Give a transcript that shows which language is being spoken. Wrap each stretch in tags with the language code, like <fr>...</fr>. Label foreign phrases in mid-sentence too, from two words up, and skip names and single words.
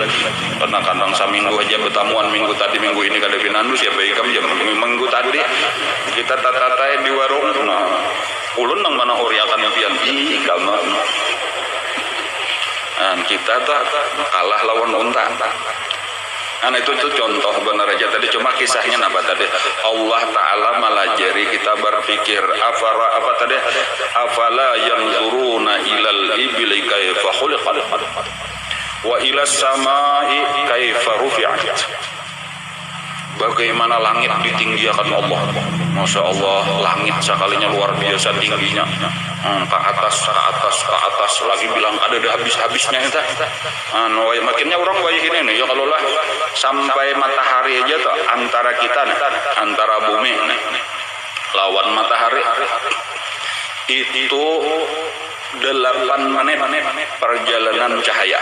<bjn>Kadang-kadang seminggu aja bertamuan, minggu tadi minggu ini kada pinandu, siapa ikam jam minggu tadi kita tata-tatai di warung, ulun nang mana uriakan pian ikam. Kita tak kalah lawan unta. itu tuh contoh benar aja tadi, cuma kisahnya apa tadi? Allah Ta'ala melajari kita berpikir,</bjn> <ar>أفلا ينظرون إلى الإبل كيف خلقت وإلى السماء كيف رفعت.</ar> <id>Bagaimana langit ditinggikan Allah. Masya Allah, langit sekalinya luar biasa tingginya.</id> <bjn>Ke atas lagi bilang ada habis-habisnya itu. Makinnya orang banyak ini nih ya, kalau lah sampai matahari aja tuh antara kita nih, antara bumi nih lawan matahari itu 8 menit perjalanan cahaya.</bjn>